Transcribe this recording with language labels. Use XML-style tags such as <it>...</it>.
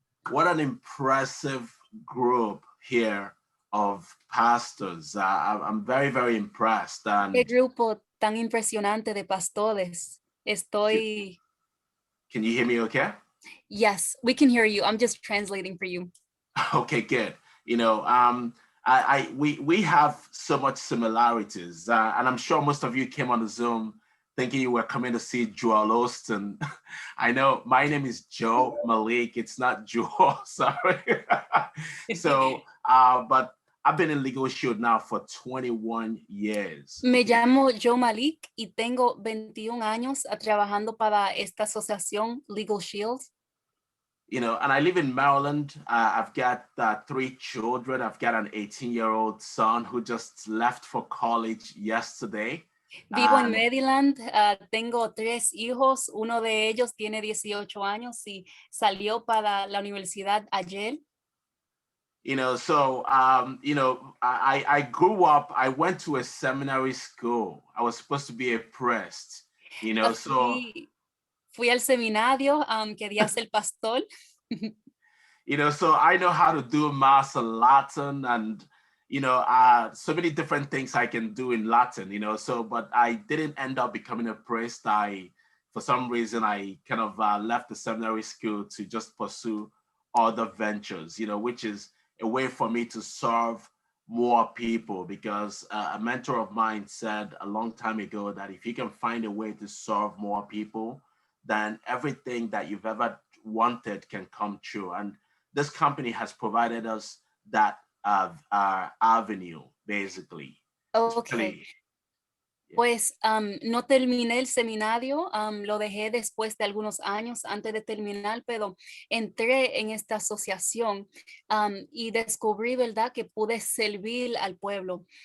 <en>What an impressive group here of pastors. I'm very, very impressed. And</en> <es>qué grupo tan impresionante de pastores. Estoy.</es> <en>Can you hear me okay? Yes, we can hear you. I'm just translating for you. Okay, good. You know, we have so much similarities, and I'm sure most of you came on the Zoom thinking you were coming to see Joel Austin. I know my name is J.Malik. It's not Joel, sorry. So, but I've been in Legal Shield now for 21 years.</en> <es>Me llamo J.Malik y tengo 21 años trabajando para esta asociación Legal Shield.</es> <en>You know, and I live in Maryland. I've got 3 children. I've got an 18-year-old son who just left for college yesterday.</en> <es>Vivo en Maryland, tengo 3 hijos, uno de ellos tiene 18 años y salió para la universidad ayer.</es> <en>You know, so, you know, I grew up, I went to a seminary school. I was supposed to be a priest, you know, so.</en> <es>Fui al seminario, quería ser pastor.</es> <en>You know, so I know how to do Mass in Latin and, you know, so many different things I can do in Latin, you know, so, but I didn't end up becoming a priest. For some reason, I kind of left the seminary school to just pursue other ventures, you know, which is a way for me to serve more people, because a mentor of mine said a long time ago that if you can find a way to serve more people, then everything that you've ever wanted can come true. And this company has provided us that avenue, basically. Okay.</en> <es>Pues no terminé el seminario, lo dejé después de algunos años antes de terminar, pero entré en esta asociación y descubrí, ¿verdad?, que pude servir al pueblo.</es>